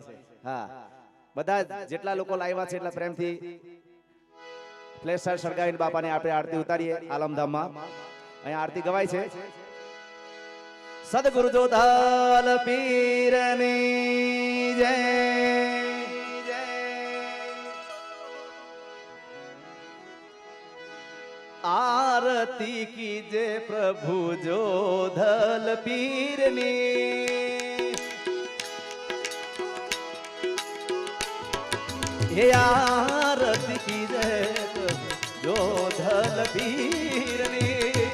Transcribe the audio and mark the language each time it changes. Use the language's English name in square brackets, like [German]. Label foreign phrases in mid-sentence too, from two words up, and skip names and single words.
[Gujarati] હા, બધા જેટલા લોકો લાવ્યા છે એટલા પ્રેમથી ફ્લેશ લાઇટ સળગાવીને બાપાની આપણે આરતી ઉતારીએ આલમધામમાં. અહીંયા આરતી ગવાય છે. સદગુરુ જોધલ પીરની જય. [Hindi] आरती कीजे प्रभु जोधल पीरनी, हे आरती कीजे प्रभु जोधल पीरनी,